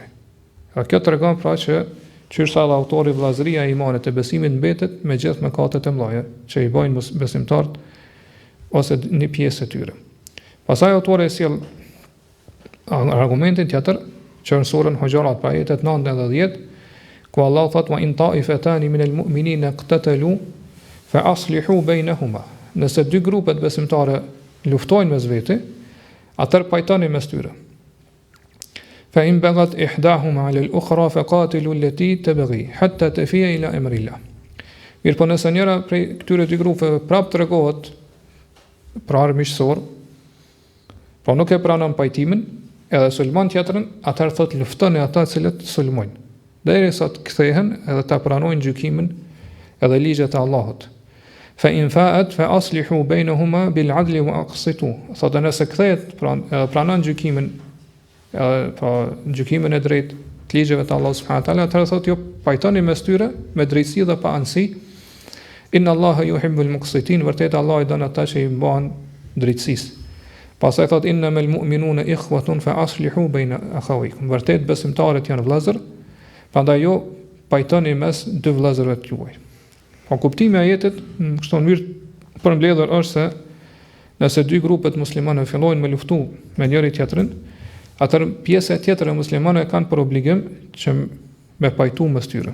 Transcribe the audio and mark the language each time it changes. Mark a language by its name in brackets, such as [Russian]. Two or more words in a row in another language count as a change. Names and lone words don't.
[Albanian] Kjo tregon pra që qyrsa dhe autori vllazëria e imanit e besimit mbetet me gjithë mëkatet e mëdha që i bojnë besimtarët ose një pjesë e tyre. Pastaj autori e sjell argumentin tjetër që në surën Hoxhë pa ajetet 9 dhe 10, ku Allah thot [Arabic] وإن طائفتان من المؤمنين اقتتلوا فأصلحوا بينهما. [Albanian] Nëse dy grupet besimtare luftojnë mes vete, atëherë pajtoni mes tyre. [Arabic] فإن بغت إحداهما على الأخرى فقاتلوا التي تبغي حتى تفيء إلى أمر الله. [Albanian] Mirë, po nëse njëra prej këtyre dy grupeve prap tregohet pra armiqësor, po nuk e pranon pajtimin, edhe sulmon tjetrën, atëherë thot luftoni ata të cilët sulmojnë, derisa të kthehen edhe ta pranojnë gjykimin edhe ligjet e Allahut. [Arabic] فإن فاءت فأصلحوا بينهما بالعدل وأقسطوا. [Albanian] Thotë nëse kthehet pranon gjykimin gjykimin e drejtë të ligjeve të Allahut [Arabic] سبحانه وتعالى, [Albanian] atëherë thotë jo pajtoni mes tyre me drejtësi dhe pa anësi. [Arabic] إن الله يحب المقسطين, [Albanian] vërtet Allah i don ata që i bëhen drejtësisë. Pastaj thot [Arabic] إنما المؤمنون إخوة فأصلحوا بين أخويكم. [Albanian] Vërtet besimtarët janë vëllezër, prandaj jo pajtoni mes dy vëllezërve të juaj. Po kuptimi i ajetit në këtë mënyrë përmbledhur është se nëse dy grupet muslimane fillojnë me luftu me njëri tjetrin, atëherë pjesa tjetër e muslimanëve kanë për obligim që me pajtu mes tyre.